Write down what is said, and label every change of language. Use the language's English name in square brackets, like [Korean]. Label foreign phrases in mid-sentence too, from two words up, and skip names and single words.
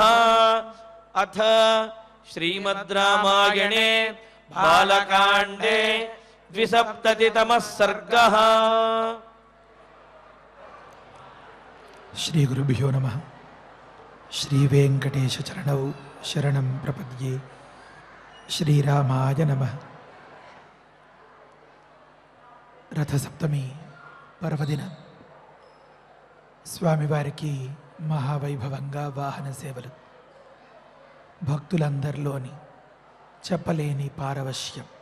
[Sanskrit] अथ श्रीमद् रामायणे बालकाण्डे 270तमः सर्गः। श्री गुरुभ्यो नमः। श्री वेंकटेश चरणौ शरणं प्रपद्ये। श्रीरामाय नमः। [Telugu] రథసప్తమి పర్వదిన స్వామివారికి మహావైభవంగా వాహన సేవలు, భక్తులందరిలోని చెప్పలేని పారవశ్యం.